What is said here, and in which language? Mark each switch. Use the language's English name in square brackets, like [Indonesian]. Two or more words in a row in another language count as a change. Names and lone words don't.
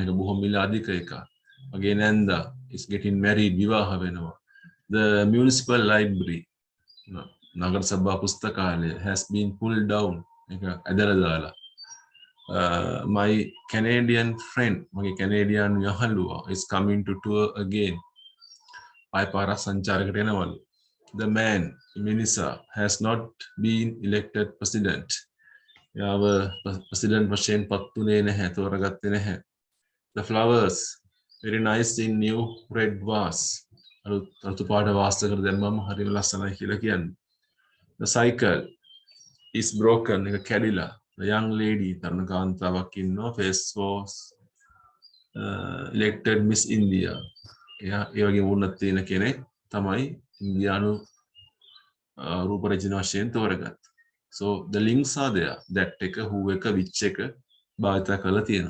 [Sinhala] එක බොහොම මිල අධික එකක්. [English] Again Nanda is getting married. [Sinhala] විවාහ වෙනවා. [English] The municipal library. [Sinhala] නගර සභා පුස්තකාලය [English] has been pulled down. [Sinhala] එක ඇදලා දාලා. [English] My Canadian friend, [Sinhala] මගේ Canadian යහළුවා [English] is coming to tour again. [Sinhala] ආය පාරක් සංචාරයකට එනවලු. [English] the man Minisa has not been elected president. [Sinhala] යාව president වශයෙන් පත්ුනේ නැහැ, තෝරගත්තේ නැහැ. [English] The flowers very nice in new red vase. [Sinhala] අලුත් පාට වාස්තකට දැම්මම හරිම ලස්සනයි කියලා කියන්නේ. [English] The cycle is broken, [Sinhala] එක කැඩිලා. [English] The young lady [Sinhala] තරුණ කාන්තාවක් ඉන්නවා, [English] face was elected Miss India. [Sinhala] එයා ඒ වගේ වුණත් තියෙන කෙනෙක් තමයි ඉන්දියානු රූප රචන වශයෙන් තෝරගත්ත. [English] So the links are there. That එක who එක which [Sinhala] එක භාවිත කරලා තියෙනවා.